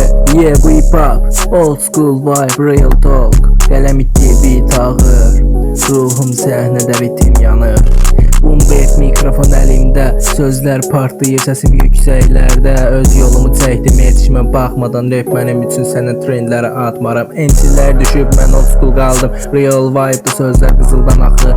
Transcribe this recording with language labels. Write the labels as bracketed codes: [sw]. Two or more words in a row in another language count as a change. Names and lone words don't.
[en] Yeah, we pop, old school vibe, real talk. [az] Qələm itdi beat ağır, ruhum səhnədə ritim yanır. Boombeat mikrofon əlimdə, sözlər partlayır səsim yüksəklərdə. Öz yolumu çəkdim, yetişmə baxmadan rap mənim üçün sənə trendlərə atmaram. MC'lər düşüb, mən [en] old school [az] qaldım. [en] Real vibe [az] bu sözlər qızıldan axır.